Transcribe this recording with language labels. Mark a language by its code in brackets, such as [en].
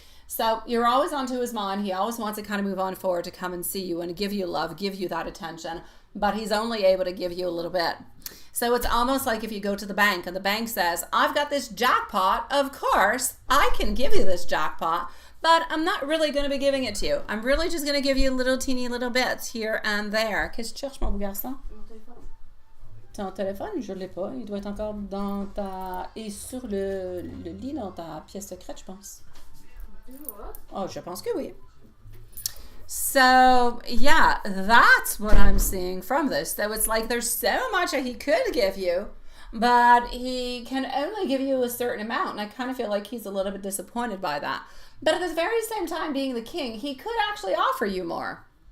[en] So you're always onto his mind. He always wants to kind of move on forward to come and see you and give you love, give you that attention. But he's only able to give you a little bit. So it's almost like if you go to the bank and the bank says, I've got this jackpot. Of course, I can give you this jackpot. But I'm not really going to be giving it to you. I'm really just going to give you little teeny little bits here and there. [fr] Qu'est-ce que tu cherches, mon beau garçon? Ton téléphone, je l'ai pas. Il doit être encore dans ta... Et sur le lit, dans ta pièce secrète, je pense. Oh, je pense que oui. [en] So, yeah, that's what I'm seeing from this. So it's like there's so much that he could give you, but he can only give you a certain amount. And I kind of feel like he's a little bit disappointed by that. But at the very same time, being the king, he could actually offer you more.